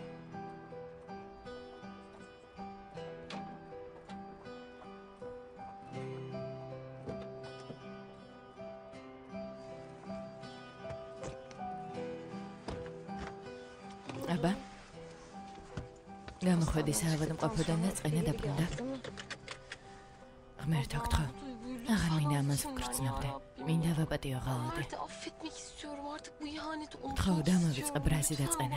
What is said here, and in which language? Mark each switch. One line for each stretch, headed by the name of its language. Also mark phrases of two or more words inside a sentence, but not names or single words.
Georgian: აბა. გამოხედი საავადმყოფოდან და წყენა დაბრუნდა. ღმერთო გთხოვ. აღარ მინდა ამას ვკრწნავდე. მინდა ვაპატიო ღალატი.
Turkish: Affetmek istiyorum artık bu ihaneti
Georgian: გთხოვ დამავიწყე ბრაზი და წყენა.